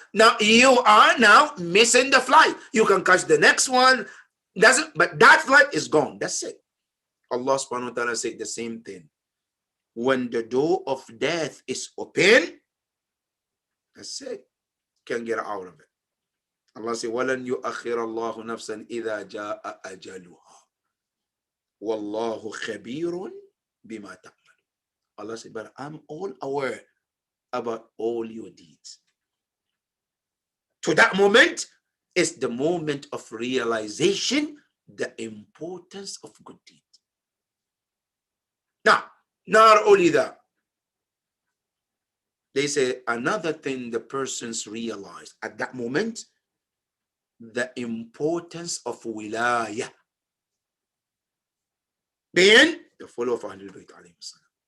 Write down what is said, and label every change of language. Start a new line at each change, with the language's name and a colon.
English: Now you are now missing the flight. You can catch the next one. But that flight is gone. That's it. Allah subhanahu wa ta'ala said the same thing. When the door of death is open, that's it. Can't get out of it. Allah said,
Arabic: وَلَنْ يُؤَخِّرَ اللَّهُ نَفْسًا إِذَا جَاءَ أَجَلُهَا وَاللَّهُ خَبِيرٌ بِمَا تَعْمَلُ.
English: Allah said, but I'm all aware about all your deeds. To that moment is the moment of realization, the importance of good deeds. Now, not only that, they say another thing the persons realize at that moment, the importance of wilayah, being the follower of Ahlul Bayt alayhi salam.